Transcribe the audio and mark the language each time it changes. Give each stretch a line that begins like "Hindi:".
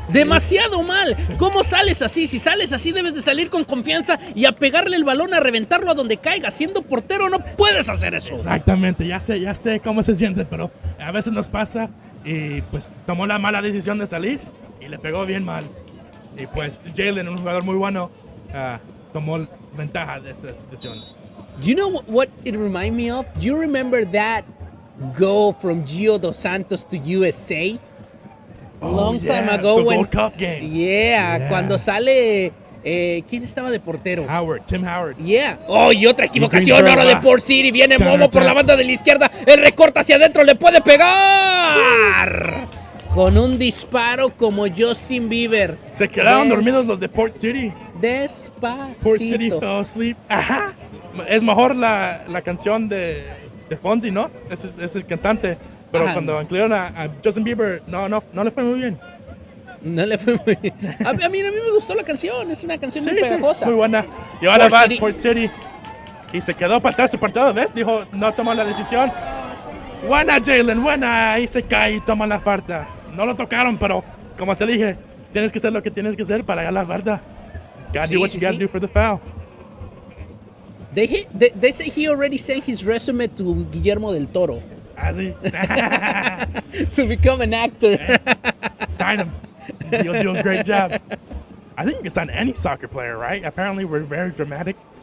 Spanish: Demasiado mal. ¿Cómo sales así? Si sales así debes de salir con confianza y a pegarle el balón, a reventarlo a donde caiga. Siendo portero no puedes hacer eso. Exactamente, ya sé cómo se siente, pero a veces nos pasa y pues tomó la mala decisión de salir y le pegó bien mal. Y pues Jalen, un jugador muy bueno, tomó ventaja de esa situación.
English: Do you know what it reminded me of? Do you remember that goal from Gio Dos Santos to USA? Long time ago the when Gold Cup game.
Spanish: Yeah, cuando sale ¿quién estaba de portero? Tim Howard. Yeah. Oh, y otra equivocación Greensboro ahora de va. Port City. Viene Momo por la banda de la izquierda. El recorta hacia adentro. Le puede pegar. Con un disparo como Justin Bieber. Se quedaron dormidos los de Port City. Despacito.
English: Port City fell asleep. Ajá.
Spanish: Es mejor la canción de Fonzie, ¿no? Es el cantante. Pero Ajá. cuando incluyeron a Justin Bieber, no le fue muy bien. No le fue muy bien. A mí me gustó la canción. Es una canción muy pegajosa. muy buena. Y ahora Port va City. Port City. Y se quedó para atrás su partido, ¿ves? Dijo, no tomó la decisión. Buena, Jalen, buena. Ahí se cae y toma la falta. No lo tocaron, pero como te dije, tienes que hacer lo que tienes que hacer para ganar la falta.
English: Gotta do what you gotta do for the foul. They say he already sent his resume to Guillermo del Toro
Spanish: Así.
English: to become an actor. Sign him. You'll do a great job. I think you can sign any soccer player, right? Apparently we're very dramatic.